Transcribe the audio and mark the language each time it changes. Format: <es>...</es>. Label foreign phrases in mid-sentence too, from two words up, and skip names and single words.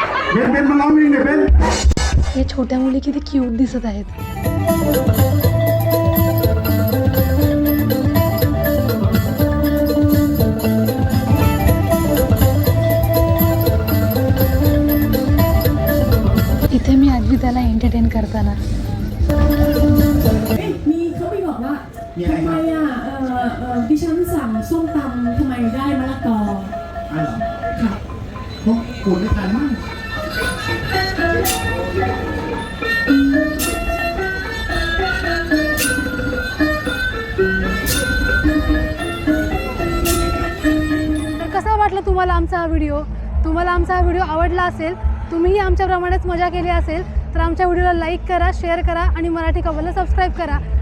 <th>เป็นมาร้องเพลงเนี่ยเป็น</th> <mr>या छोट्या मुली किती क्यूट दिसत आहेत. इथे मी आजी त्याला एंटरटेन करताना.</mr> <th>มีเขาไปบอกว่าทำไมดิฉันสั่งส้มตำทำไมได้มะละกอ อ๋อเหรอค่ะพวกคุณได้ทานมั้ง</th> <mr>तर कसा वाटला तुम्हाला आमचा हा व्हिडिओ? तुम्हाला आमचा हा व्हिडिओ आवडला असेल, तुम्हीही आमच्याप्रमाणेच मजा केली असेल तर आमच्या व्हिडिओला लाईक करा, शेअर करा आणि मराठी कबलला सबस्क्राईब करा.</mr>